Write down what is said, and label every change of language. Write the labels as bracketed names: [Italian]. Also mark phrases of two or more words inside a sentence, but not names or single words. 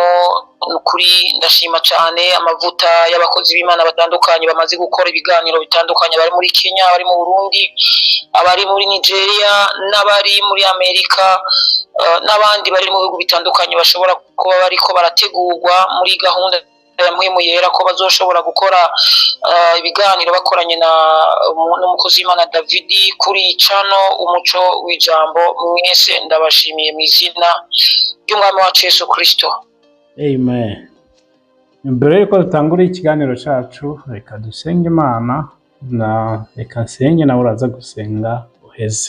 [Rundi] Nukuri ndashima cyane amavuta y'abakozi b'Imana batandukanye bamaze gukora ibiganiro bitandukanye, bari muri Kenya, bari mu Burundi, abari muri Nigeria, n'abari muri Amerika, n'abandi bari mu bihugu bitandukanye bashobora kuba bariko barategurwa muri gahunda ya muhimu yera ko bazoshobora gukora ibiganiro bakoranye n'umukozi w'Imana David kuri channel Umuco w'Ijambo. Mwese ndabashimiye mu izina ry'Umwami wacu Yesu Kristo. Amen. Mbere yuko dutangura ikiganiro cyacu, reka dusenge Imana, reka nsenge nawe uraza gusenga uheza.